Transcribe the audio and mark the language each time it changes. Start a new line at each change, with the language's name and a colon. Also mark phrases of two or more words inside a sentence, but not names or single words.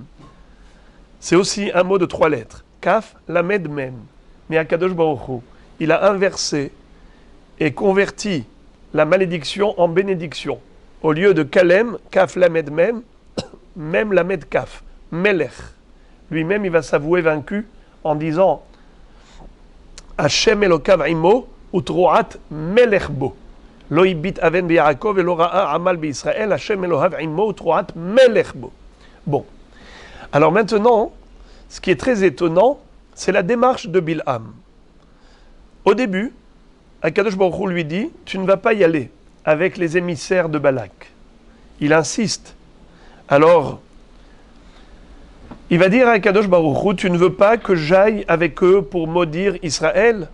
French: C'est aussi un mot de 3 lettres,
Hebrew: כף, למד, מם. Mais הקדוש ברוך הוא,
French: il a inversé et converti la malédiction en bénédiction.
Hebrew: Au lieu de קלם, כף, למד, מם, מם, למד, כף, מלך.
French: Lui-même, il va s'avouer vaincu en disant
Hebrew: השם אלוקיו עמו, ותרועת מלך בו. לא הביט און ביעקב ולא ראה עמל בישראל, השם אלוהיו עמו, ותרועת מלך בו.
French: Bon. Alors maintenant, ce qui est très étonnant, c'est la démarche de Bil'am. Au début,
Hebrew: הקדוש ברוך הוא
French: lui dit « Tu ne vas pas y aller avec les émissaires de Balak. » Il insiste. Alors, il va dire à
Hebrew: הקדוש ברוך הוא
French: « Tu ne veux pas que j'aille avec eux pour maudire Israël?